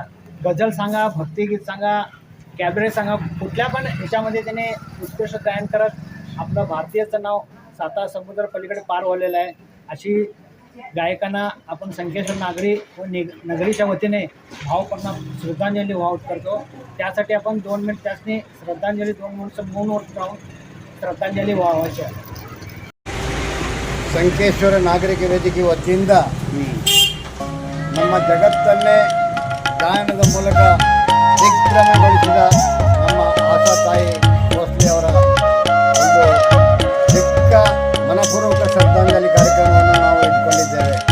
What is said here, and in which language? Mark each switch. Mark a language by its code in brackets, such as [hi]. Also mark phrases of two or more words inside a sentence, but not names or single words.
[mr] गझल सांगा, भक्तिगीत सांगा, कॅबरे सांगा, कुठल्या पण ह्याच्यामध्ये त्याने उत्कृष्ट गायन करत आपलं भारतीयचं नाव साता समुद्र पलीकडे पार व्हावलेलं आहे. अशी गायकांना आपण संकेश्वर नागरी व नगरीच्या वतीने भावपूर्ण श्रद्धांजली वाहत करतो. त्यासाठी आपण 2 मिनिट त्यासनी श्रद्धांजली 2 मिनिट मौनवरती राहून श्रद्धांजली वाहायची आहे. [kn] ಸಂಕೇಶ್ವರ ನಾಗರಿಕ ವೇದಿಕೆ ವತಿಯಿಂದ ನಮ್ಮ ಜಗತ್ತನ್ನೇ ಗಾಯನದ ಮೂಲಕ ದಿಗ್ಭ್ರಮೆಗೊಳಿಸಿದ ನಮ್ಮ ಆಶಾ ತಾಯಿ ಭೋಸ್ಲೆ ಅವರ ಒಂದು ಚಿಕ್ಕ ಮನಪೂರ್ವಕ ಶ್ರದ್ಧಾಂಜಲಿ ಕಾರ್ಯಕ್ರಮವನ್ನು ನಾವು ಇಟ್ಕೊಂಡಿದ್ದೇವೆ.